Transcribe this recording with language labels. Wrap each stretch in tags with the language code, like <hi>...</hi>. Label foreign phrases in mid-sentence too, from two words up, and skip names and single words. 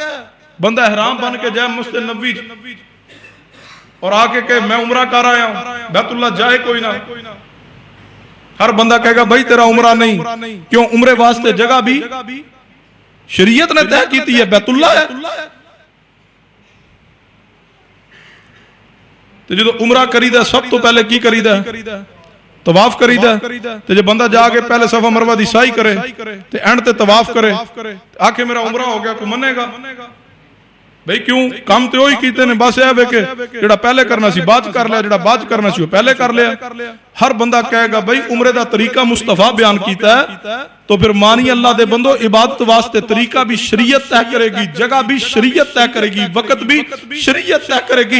<ur>بندہ احرام بن کے جائے مسجد نبوی اور آکے کہ میں عمرہ کر آیا ہوں، بیت اللہ جائے کوئی نہ. ہر بندہ کہے گا بھائی تیرا عمرہ نہیں. کیوں؟</ur> <pa>عمرے واسطے جگہ بھی شریعت نے طے کیتی ہے، بیت اللہ ہے. تے جدو عمرہ کریدا سب تو پہلے کی کریدا طواف کریدا تے جے بندہ جا کے پہلے صفا مروہ دی سعی کرے تے اینڈ تے طواف کرے آکے میرا عمرہ ہو گیا، کو منے گا؟ بھئی کیوں؟ کام تے وہی کیتے نے، بس اے کہ جڑا پہلے کرنا سی بعد کر لیا، جڑا بعد کرنا سی وہ پہلے کر لیا۔ ہر بندہ کہے گا بھئی عمرے دا طریقہ مصطفیٰ بیان کیتا ہے، تو پھر مانی اللہ دے بندو عبادت واسطے طریقہ بھی شریعت طے کرے گی، جگہ بھی شریعت طے کرے گی، وقت بھی شریعت طے کرے گی۔</pa>